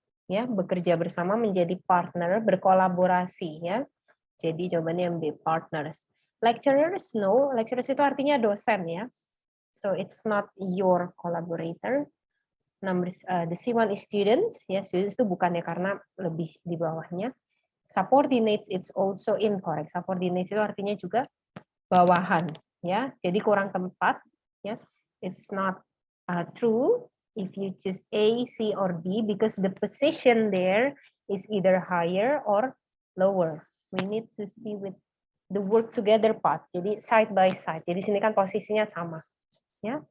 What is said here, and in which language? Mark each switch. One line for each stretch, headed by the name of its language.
Indonesian: Ya, bekerja bersama menjadi partner, berkolaborasi ya. Jadi jawabannya yang B, partners. Lecturers, no. Lecturers itu artinya dosen ya.
English: So it's not your collaborator. Number the C1 is students,
Indonesian: ya students itu bukannya karena lebih di bawahnya.
English: Subordinates it's also incorrect.
Indonesian: Subordinates itu artinya juga bawahan, ya. Jadi kurang tempat, ya.
English: It's not true if you choose A, C, or D because the position there is either higher or lower. We need to see with the work together part.
Indonesian: Jadi side by side. Jadi sini kan posisinya sama, ya.